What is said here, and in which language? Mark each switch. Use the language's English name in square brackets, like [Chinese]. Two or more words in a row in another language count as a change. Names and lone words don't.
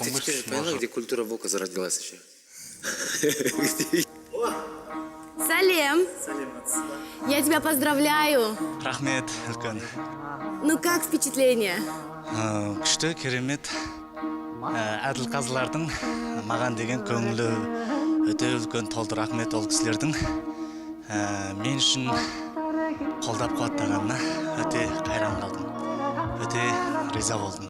[Russian] Ты теперь мышц. поняла, где культура вока зародилась еще? Салем, я тебя поздравляю. [Kazakh] Рахмет, үлкен. [Russian] Ну как впечатление? [Kazakh] Күшті, керемет. Әділқазылардың маған деген көңілі өте үлкен толды. Рахмет ол кісілердің. Мен үшін қолдап қуаттағанына өте қайран қалдым. Өте риза болдым.